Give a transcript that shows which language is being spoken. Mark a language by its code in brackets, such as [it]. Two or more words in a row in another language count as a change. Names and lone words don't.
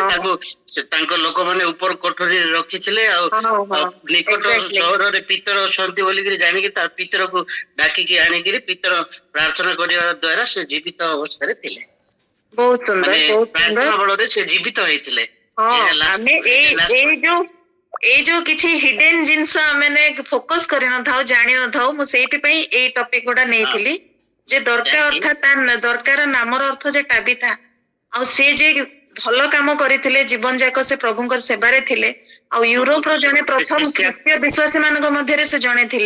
[or] ତାକୁ ତାଙ୍କ ଲୋକମାନେ ଉପର କୋଠରୀରେ ରଖିଥିଲେ ଆଉ ନିକଟ ସହରରେ ପିତର ଅଛନ୍ତି ବୋଲିକିରି ଜାଣିକି ତା ପିତରକୁ ଡାକିକି ଆଣିକିରି ପିତର ପ୍ରାର୍ଥନା କରିବା ଦ୍ଵାରା ସେ ଜୀବିତ ଅବସ୍ଥାରେ ଥିଲେ। ବହୁତ ସୁନ୍ଦର, ମାନେ ବହୁତ ପ୍ରାର୍ଥନା ସୁନ୍ଦର। ବଳରେ ସେ ଜୀବିତ ହେଇଥିଲେ। ହଁ, ଏହା last- ଆମେ [en] last point। [or] ଏଇ ଯୋଉ କିଛି ହିଡେନ୍ ଜିନିଷ ଆମେ ଫୋକସ କରିନଥାଉ, ଜାଣିନଥାଉ, ମୁଁ ସେଇଥିପାଇଁ ଏଇ ଟପିକ ଗୁଡା ନେଇଥିଲି। ଯେ ଦରକାର ଅର୍ଥାତ ଦରକାର ନାମର ଅର୍ଥ ଯେ ଟାବିଥା, ଆଉ ସେ ଯେ ଭଲ କାମ କରିଥିଲେ, ଜୀବନ ଯାକ ସେ ପ୍ରଭୁଙ୍କର ସେବାରେ ଥିଲେ। ଆଉ ୟୁରୋପର ଜଣେ ପ୍ରଥମ ଖ୍ରୀଷ୍ଟୀୟ ବିଶ୍ୱାସୀ ମାନଙ୍କ ମଧ୍ୟରେ ସେ ଜଣେ ଥିଲେ।